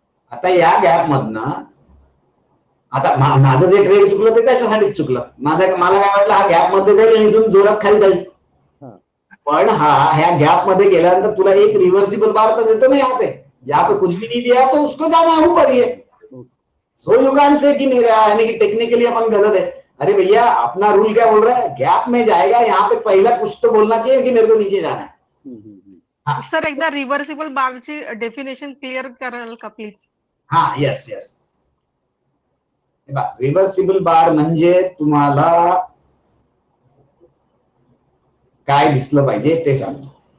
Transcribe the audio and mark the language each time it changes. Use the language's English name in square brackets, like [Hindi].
[Marathi] आता या गॅप मधनं आता माझं जे ट्रेड चुकलं ते त्याच्यासाठीच चुकलं. मला काय वाटलं हा गॅप मध्ये जाईल आणि इथून जोरात खाली जाईल, पण ह्या गॅप मध्ये गेल्यानंतर तुला एक रिव्हर्सिबल बार तर देतो ना [Hindi] यहाँ पे कुछ भी नहीं दिया तो उसको जाना है ऊपर ही है. [English] so you can say [Hindi] कि मेरा यानी कि टेक्निकली अपन गलत है. अरे भैया अपना रूल क्या बोल रहा है, गैप में जाएगा यहाँ पे पहला कुछ तो बोलना चाहिए कि मेरे को नीचे जाना है. [Marathi] सर एकदा रिव्हर्सिबल बारची डेफिनेशन क्लिअर कराल का प्लीज. हा येस येस. रिव्हर्सिबल बार म्हणजे तुम्हाला काय दिसलं पाहिजे ते सांगतो.